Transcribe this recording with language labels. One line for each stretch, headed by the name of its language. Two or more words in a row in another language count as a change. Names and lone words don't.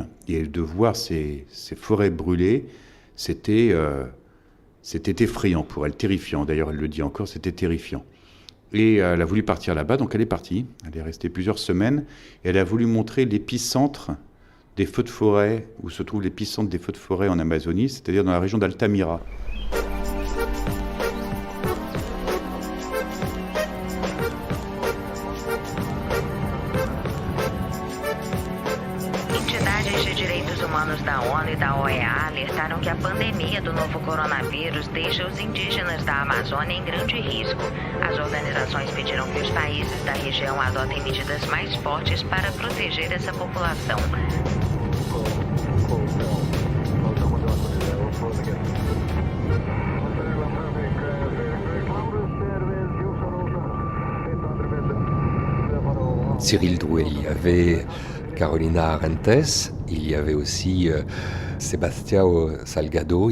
French: Et de voir ces forêts brûlées, c'était effrayant pour elle, terrifiant. D'ailleurs, elle le dit encore, c'était terrifiant. Et elle a voulu partir là-bas, donc elle est partie. Elle est restée plusieurs semaines, et elle a voulu montrer l'épicentre des feux de forêt, où se trouve l'épicentre des feux de forêt en Amazonie, c'est-à-dire dans la région d'Altamira.
Portuguese: Entidades de direitos humanos da ONU e da OEA alertaram que a pandemia do novo coronavírus deixa os indígenas da Amazônia em grande risco. As organizações pediram que os países da região adotem medidas mais fortes para proteger essa população.
French: Cyril Drouet, il y avait Carolina Arantes, il y avait aussi Sebastião Salgado.